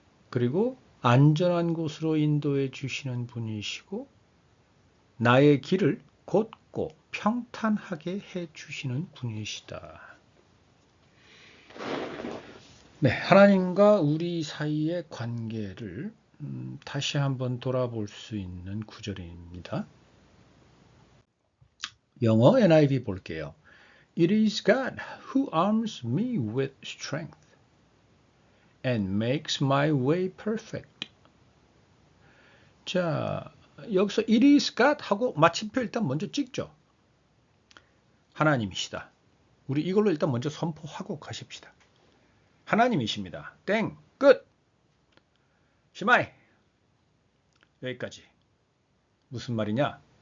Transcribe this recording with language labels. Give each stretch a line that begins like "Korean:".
Korean: 그리고 안전한 곳으로 인도해 주시는 분이시고 나의 길을 곧고 평탄하게 해 주시는 분이시다. 네, 하나님과 우리 사이의 관계를 다시 한번 돌아볼 수 있는 구절입니다. 영어 NIV 볼게요.
English: It is God who arms me with strength and makes my way perfect.
Korean: 자, 여기서
English: It is God
Korean: 하고 마침표 일단 먼저 찍죠. 하나님이시다. 우리 이걸로 일단 먼저 선포하고 가십시다. 하나님이십니다. 땡, 끝. 시마이. 여기까지. 무슨 말이냐?